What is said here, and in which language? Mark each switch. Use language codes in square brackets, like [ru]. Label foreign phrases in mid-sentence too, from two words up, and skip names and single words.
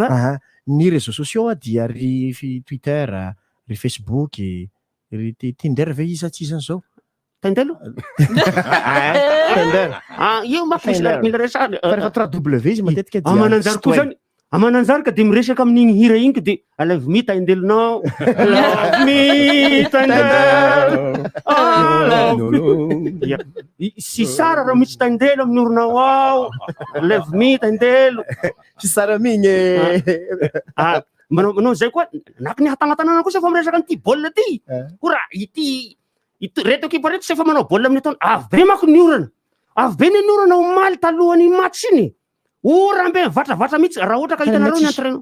[mg] Ny [fr] réseaux sociaux [mg] dia ry Twitter, ry Facebook, ry Tinder ve izy aty zany zao. Tendelo? Tender. Io mafy mila resaka. Fa W izy matetika dia. Amananjary koa zany. Amananjary ka de miresaka amin'igny hira igny ka de [en] love me [mg] tendelonao. [en] Love me tendelo. [mg] Si sara raha misy tendelo amin'ny oronao ao. [en] Love me tendelo. [mg] Si sara migny. Manao zay koa nak ny hatagnatanana kosa fa miresaka an'ity baolina ty. Kora ity reto ekipa reto sefa manao baolina amin'ny taona avy be mako ny orana. Avy be ny orana omaly talohan'ny match iny. Orambe vatravatra mihitsy raha ohatra ka hitanareo ny entraîneur.